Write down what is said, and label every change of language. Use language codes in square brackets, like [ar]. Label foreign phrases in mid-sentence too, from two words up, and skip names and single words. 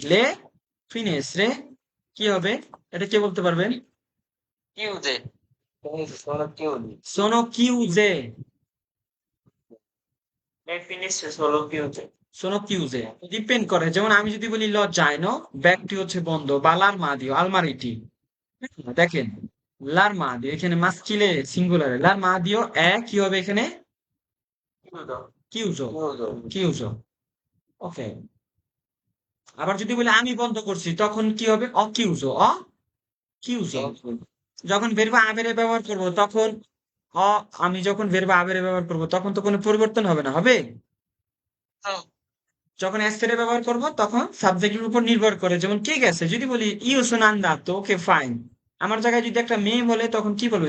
[it] Le finestre [bn] কি হবে? এটা কে বলতে পারবেন? [it] Chiude. Sono chiudi. Sono chiuse. Le finestre sono chiuse. Sono chiuse. [bn] ডিপেন্ড করে। যেমন আমি যদি বলি লজ্জায়নো, ব্যাগটি হচ্ছে বন্ধ, বা l'armadio, আলমারিটি। দেখেন l'armadio এখানে মাস্কিলে সিঙ্গুলারে, l'armadio কি হবে এখানে? [it] Chiudo. chiuso. Chiudo. chiuso. [bn] ওকে। আবার যদি বলি আমি বন্ধ করছি, তখন কি হবে? [it] ho chiuso. [bn] যখন [it] verbo avere [bn] ব্যবহার করব, তখন আমি যখন [it] verbo avere [bn] ব্যবহার করব, তখন তো কোনো পরিবর্তন হবে না, হবে? যখন এস্তেরে ব্যবহার করব, তখন সাবজেক্টের উপর নির্ভর করে। যেমন কে গেছে, যদি বলি [it] io sono andato, [en] okay fine. [bn] আমার জায়গায় যদি একটা মেয়ে বলে, তখন কি বলবে?